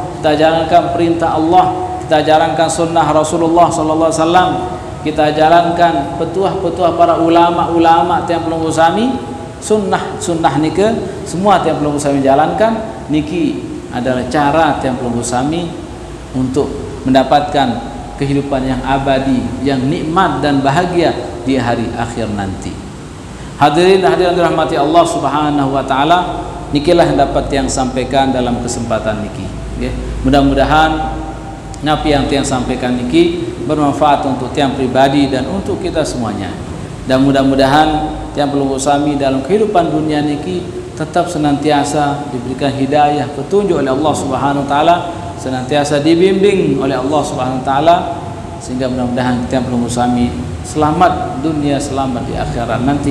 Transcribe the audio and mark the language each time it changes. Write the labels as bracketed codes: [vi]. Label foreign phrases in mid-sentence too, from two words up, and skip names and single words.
[id] kita jalankan perintah Allah, kita jalankan sunnah Rasulullah [ar] صلى الله عليه وسلم, [id] kita jalankan petuah-petuah para ulama-ulama yang belum usami, sunnah niki semua yang belum usami jalankan, niki adalah cara yang belum usami untuk mendapatkan kehidupan yang abadi, yang nikmat dan bahagia di hari akhir nanti. Hadirin dirahmati [ar] الله سبحانه وتعالى, [id] nikilah dapat yang sampaikan dalam kesempatan niki. Okay. Mudah-mudahan napi yang tiang sampaikan niki bermanfaat untuk tiang pribadi dan untuk kita semuanya. Dan mudah-mudahan tiang perlu usami dalam kehidupan dunia niki tetap senantiasa diberikan hidayah petunjuk oleh [ar] الله سبحانه وتعالى, [id] senantiasa dibimbing oleh [ar] الله سبحانه وتعالى, [id] sehingga mudah-mudahan kita perlu usami selamat dunia, selamat di akhirat nanti.